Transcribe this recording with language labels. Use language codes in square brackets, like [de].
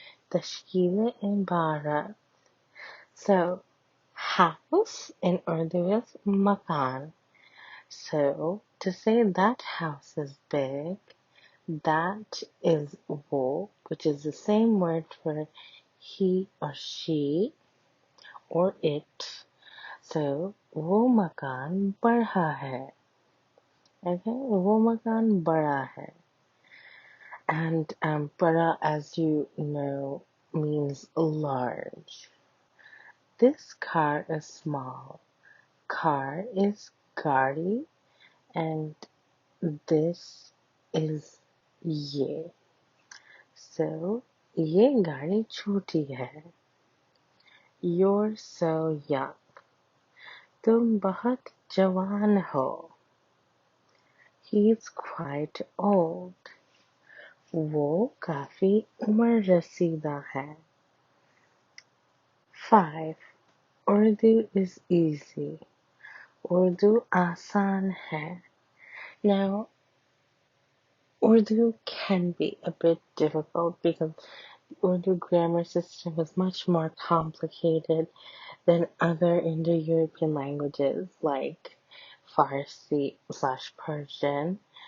[ur] Tashkil ibarat. [en] So, house in Urdu is makan. So, to say that house is big, that is wo, which is the same word for he or she or it. [ur] So, वो मकान बड़ा है. Okay, वो मकान बड़ा है. [en] And bada, as you know, means large. This car is small. Car is gari, and this is ye. [ur] So, ये गाड़ी छोटी है. [en] You're so young. [ur] तुम बहुत जवान हो. [en] He's quite old. [ur] वो काफी उम्र रसीदा है. [en] 5. Urdu is easy. [ur] Urdu आसान है. [en] Now, Urdu can be a bit difficult because the Urdu grammar system is much more complicated than other Indo-European languages like Farsi/Persian.